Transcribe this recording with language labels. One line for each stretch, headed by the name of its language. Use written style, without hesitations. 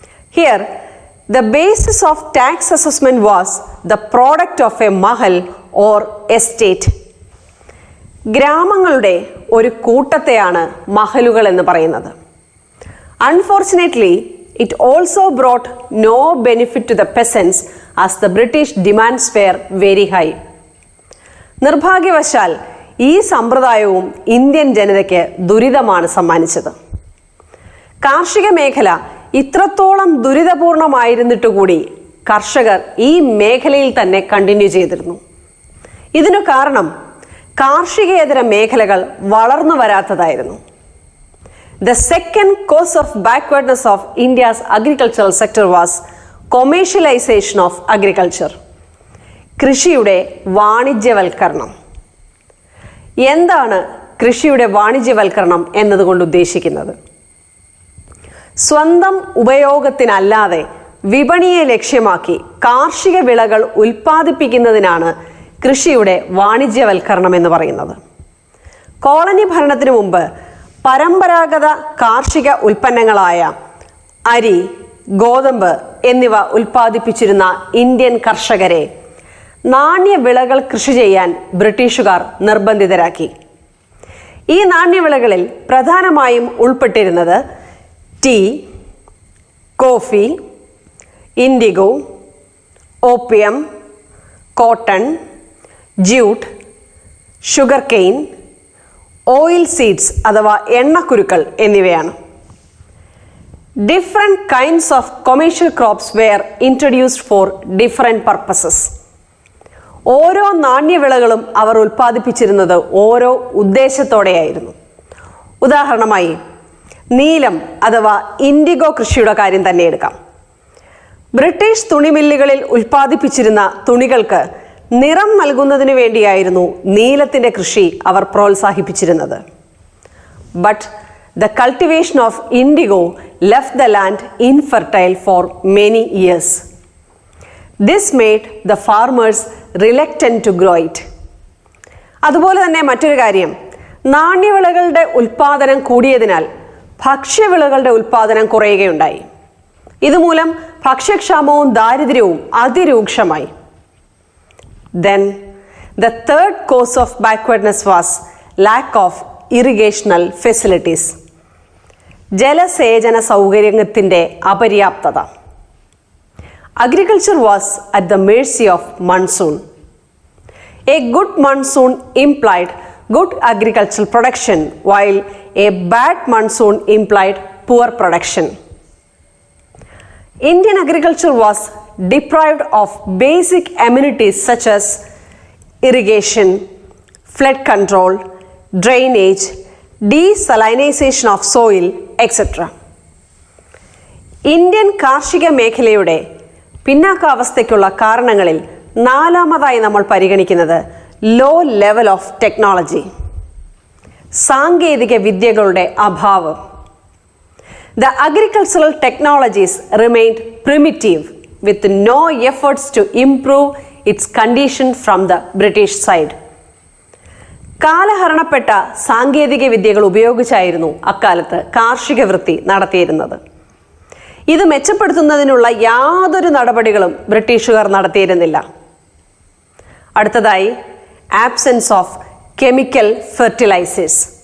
English: Here, the basis of tax assessment was the product of a Mahal or estate.
Malayalam: ഗ്രാമങ്ങളുടെ ഒരു കൂട്ടത്തെയാണ് മഹലുകൾ എന്ന് പറയുന്നത്.
English: Unfortunately, it also brought no benefit to the peasants as the British demands were very high.
Malayalam: നിർഭാഗ്യവശാൽ ഈ സമ്പ്രദായവും Indian ജനതയ്ക്ക് ദുരിതമാണ് സമ്മാനിച്ചത്. കാർഷിക മേഖല ഇത്രത്തോളം ദുരിതപൂർണമായിരുന്നിട്ട് കൂടി കർഷകർ ഈ മേഖലയിൽ തന്നെ കണ്ടിന്യൂ ചെയ്തിരുന്നു. ഇതിനു കാരണം കാർഷികേതര മേഖലകൾ വളർന്നു വരാത്തതായിരുന്നു.
English: The second cause of backwardness of India's agricultural sector was commercialization of agriculture.
Malayalam: കൃഷിയുടെ വാണിജ്യവൽക്കരണം. എന്താണ് കൃഷിയുടെ വാണിജ്യവൽക്കരണം എന്നതുകൊണ്ട് ഉദ്ദേശിക്കുന്നത്? സ്വന്തം ഉപയോഗത്തിനല്ലാതെ വിപണിയെ ലക്ഷ്യമാക്കി കാർഷിക വിളകൾ ഉൽപ്പാദിപ്പിക്കുന്നതിനാണ് കൃഷിയുടെ വാണിജ്യവൽക്കരണം എന്ന് പറയുന്നത്. കോളനി ഭരണത്തിനു മുമ്പ് പരമ്പരാഗത കാർഷിക ഉൽപ്പന്നങ്ങളായ അരി, ഗോതമ്പ് എന്നിവ ഉൽപ്പാദിപ്പിച്ചിരുന്ന ഇന്ത്യൻ കർഷകരെ നാണ്യവിളകൾ കൃഷി ചെയ്യാൻ ബ്രിട്ടീഷുകാർ നിർബന്ധിതരാക്കി. ഈ നാണ്യവിളകളിൽ പ്രധാനമായും ഉൾപ്പെട്ടിരുന്നത് tea, coffee, IndiGo, opium, cotton, jute, sugar cane, oil seeds അഥവാ എണ്ണക്കുരുക്കൾ എന്നിവയാണ്.
English: Different kinds of commercial crops were introduced for different purposes.
Malayalam: ഓരോ നാണ്യവിളകളും അവർ ഉൽപ്പാദിപ്പിച്ചിരുന്നത് ഓരോ ഉദ്ദേശത്തോടെയായിരുന്നു. ഉദാഹരണമായി നീലം അഥവാ ഇൻഡിഗോ കൃഷിയുടെ കാര്യം തന്നെ എടുക്കാം. ബ്രിട്ടീഷ് തുണിമില്ലുകളിൽ ഉൽപ്പാദിപ്പിച്ചിരുന്ന തുണികൾക്ക് നിറം നൽകുന്നതിന് വേണ്ടിയായിരുന്നു നീലത്തിൻ്റെ കൃഷി അവർ പ്രോത്സാഹിപ്പിച്ചിരുന്നത്.
English: But the cultivation of indigo left the land infertile for many years. This made the farmers reluctant to grow it.
Malayalam: അതുപോലെ തന്നെ മറ്റൊരു കാര്യം, നാണ്യവിളകളുടെ ഉൽപ്പാദനം കൂടിയതിനാൽ ഭക്ഷ്യവിളകളുടെ ഉൽപ്പാദനം കുറയുകയുണ്ടായി. ഇതുമൂലം ഭക്ഷ്യക്ഷാമവും ദാരിദ്ര്യവും അതിരൂക്ഷമായി.
English: Then the third cause of backwardness was lack of irrigational facilities.
Malayalam: ജലസേചന സൗകര്യത്തിൻ്റെ അപര്യാപ്തത.
English: Agriculture was at the mercy of monsoon. A good monsoon implied good agricultural production, while a bad monsoon implied poor production. Indian agriculture was deprived of basic amenities such as irrigation, flood control, drainage, desalination of soil, etc.
Malayalam: Indian കാർഷിക മേഖലയുടെ പിന്നാക്കാവസ്ഥയ്ക്കുള്ള കാരണങ്ങളിൽ നാലാമതായി നമ്മൾ പരിഗണിക്കുന്നത്
English: low level of technology,
Malayalam: സാങ്കേതിക വിദ്യകളുടെ അഭാവം.
English: The agricultural technologies remained primitive with no efforts to improve its condition from the British side.
Malayalam: കാലഹരണപ്പെട്ട സാങ്കേതിക വിദ്യകൾ ഉപയോഗിച്ചായിരുന്നു അക്കാലത്ത് കാർഷിക വൃത്തി നടത്തിയിരുന്നത്. ഇത് മെച്ചപ്പെടുത്തുന്നതിനുള്ള യാതൊരു നടപടികളും ബ്രിട്ടീഷുകാർ നടത്തിയിരുന്നില്ല. അടുത്തതായി
English: Absence of chemical fertilisers.